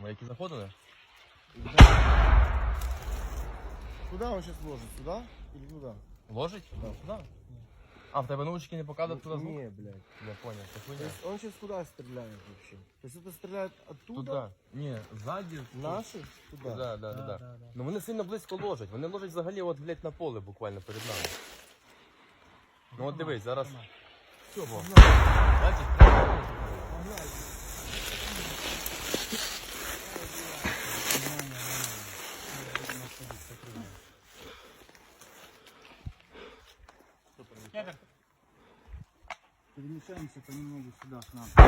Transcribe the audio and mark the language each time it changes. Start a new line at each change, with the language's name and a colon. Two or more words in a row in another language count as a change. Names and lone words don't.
Ukrainian: Ми які заходили?
Russian: Куда он сейчас ложит? Сюда или туда? Ложить? Да.
Ukrainian: Сюди. А, в тебе наушники не показують туди звук?
Russian: Не, блядь. Я понял, це То хуйня. есть он сейчас куда стреляет вообще? То есть это стреляет оттуда?
Ukrainian: Туди. Ні, ззаді.
Russian: Наши? Туда? Да.
Ukrainian: Ну вони сильно близько ложать. Вони ложать взагалі от, блядь, на поле буквально перед нами. Ну от дивись, зараз. Все, во. Бачиш?
Russian: Перемещаемся понемногу сюда, к нам.